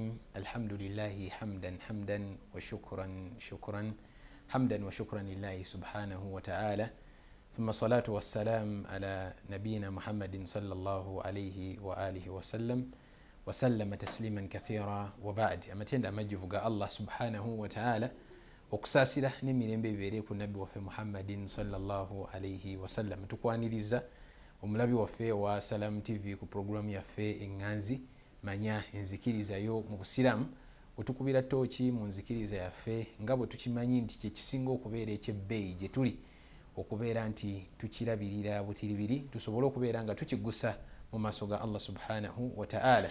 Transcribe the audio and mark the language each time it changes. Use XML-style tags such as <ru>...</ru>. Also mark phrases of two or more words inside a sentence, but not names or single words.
<ar>الحمد لله حمدا وشكرا حمدا وشكرا لله سبحانه وتعالى، ثم الصلاة والسلام على نبينا محمد صلى الله عليه وآله وسلم تسليما كثيرا. وبعد أمتند أمجفق الله سبحانه وتعالى</ar> <lg>okusasira n'emirembe bibeere ku nabbi waffe</lg> <ar>محمدٍ صلى الله عليه وسلم.</ar> <lg>Tukwaniriza omulabi waffe wa Salam TV ku programu yaffe enganzi manya enzikirizayo mu busiramu, otukubira tooki mu nzikiriza yaffe nga bwe tukimanyi nti kyekisinga okubeera ekyebbeeyi gye tuli, okubeera nti tukirabirira butiribiri tusobole okubeera nga tukigusa mu maaso ga</lg> <ar>الله سبحانه وتعالى.</ar>